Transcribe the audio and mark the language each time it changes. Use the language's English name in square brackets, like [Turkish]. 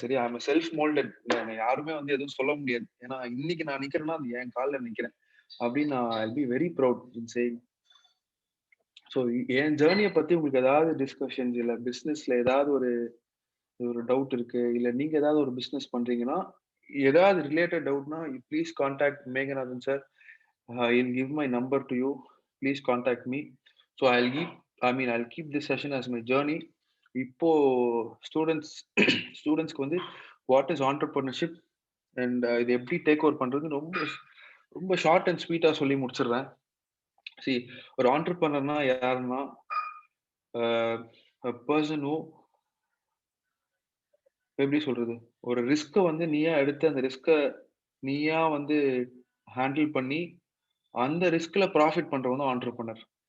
[Tamil] சரி, [English] I am self moulded. [Tamil] யாருமே வந்து எதுவும் சொல்ல முடியாது. ஏன்னா இன்னைக்கு நான் நிக்கிறேன்னா அது என் காலில் நிக்கிறேன் அப்படின்னு நான் [English] I be very proud in saying. [Tamil] So என் ஜேர்னியை பத்தி உங்களுக்கு ஏதாவது டிஸ்கஷன்ஸ் இல்லை பிசினஸ்ல ஏதாவது ஒரு டவுட் இருக்கு, இல்ல நீங்க ஏதாவது ஒரு பிசினஸ் பண்றீங்கன்னா ஏதாவது ரிலேட்டட் டவுட்னா please contact Meganathan sir. [English] I'll give my number to you. Please contact me. So I'll keep this session as my journey. [Tamil] இப்போ ஸ்டூடெண்ட்ஸ்க்கு வந்து வாட் இஸ் ஆண்டர்பிரினர்ஷிப் அண்ட் இது எப்படி டேக் ஓவர் பண்றது ரொம்ப ரொம்ப ஷார்ட் அண்ட் ஸ்வீட்டா சொல்லி முடிச்சிடுறேன். See, ஒரு ஆண்டர்பிரினர்னா யாருன்னா பர்சன் ஹூ எப்படி சொல்றது, ஒரு ரிஸ்க்கை வந்து நீயா எடுத்து அந்த ரிஸ்க்கை நீயா வந்து ஹேண்டில் பண்ணி அந்த ரிஸ்க்ல ப்ராஃபிட் பண்றவங்க தான் ஆண்டர்பிரினர்.